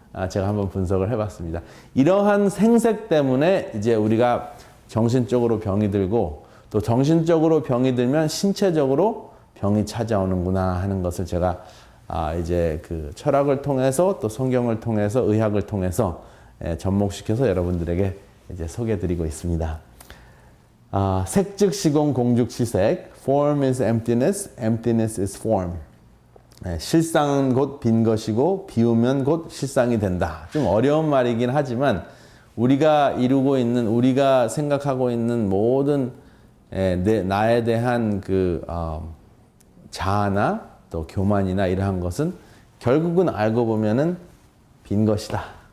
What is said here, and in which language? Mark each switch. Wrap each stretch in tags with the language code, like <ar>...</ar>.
<ko>제가 한번 분석을 해봤습니다. 이러한 생색 때문에 이제 우리가 정신적으로 병이 들고 또 정신적으로 병이 들면 신체적으로 병이 찾아오는구나 하는 것을 제가 이제 그 철학을 통해서 또 성경을 통해서 의학을 통해서 접목시켜서 여러분들에게 이제 소개해드리고 있습니다. 색즉 시공 공죽 시색,</ko> <en>form is emptiness, emptiness is form.</en> <ko>실상은 곧 빈 것이고 비우면 곧 실상이 된다. 좀 어려운 말이긴 하지만 우리가 이루고 있는, 우리가 생각하고 있는 모든 나에 대한 그 자아나 또 교만이나 이러한 것은 결국은 알고 보면은 빈 것이다.</ko>